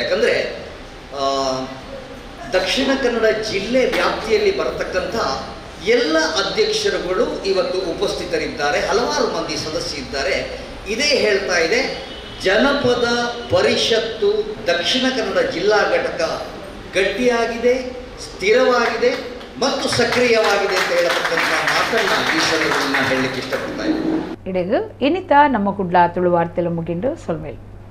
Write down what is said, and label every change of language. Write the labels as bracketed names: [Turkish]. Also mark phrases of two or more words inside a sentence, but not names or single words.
[Kannada] ಯಾಕಂದರೆ ದಕ್ಷಿಣ ಕನ್ನಡ ಜಿಲ್ಲೆ ವ್ಯಾಪ್ತಿಯಲ್ಲಿ ಬರತಕ್ಕಂಥ ಎಲ್ಲ ಅಧ್ಯಕ್ಷರುಗಳು ಇವತ್ತು ಉಪಸ್ಥಿತರಿದ್ದಾರೆ, ಹಲವಾರು ಮಂದಿ ಸದಸ್ಯರಿದ್ದಾರೆ. ಇದೇ ಹೇಳ್ತಾ ಇದೆ, ಜನಪದ ಪರಿಷತ್ತು ದಕ್ಷಿಣ ಕನ್ನಡ ಜಿಲ್ಲಾ ಘಟಕ ಗಟ್ಟಿಯಾಗಿದೆ, ಸ್ಥಿರವಾಗಿದೆ ಮತ್ತು ಸಕ್ರಿಯವಾಗಿದೆ ಅಂತ ಹೇಳತಕ್ಕಂಥ ಮಾತನ್ನು ಈ ಸಂದರ್ಭದಲ್ಲಿ ನಾನು ಹೇಳಲಿಕ್ಕೆ ಇಷ್ಟಪಡ್ತಾ ಇದ್ದೀನಿ. [Tulu] ಇಡೀ ಇನ್ನಿತ ನಮ್ಮ ಕುಡ್ಲ ತುಳು ವಾರ್ತೆಲ್ಲ ಮುಗಿಂಡು ಸೊಲ್ಮೇಲೆ.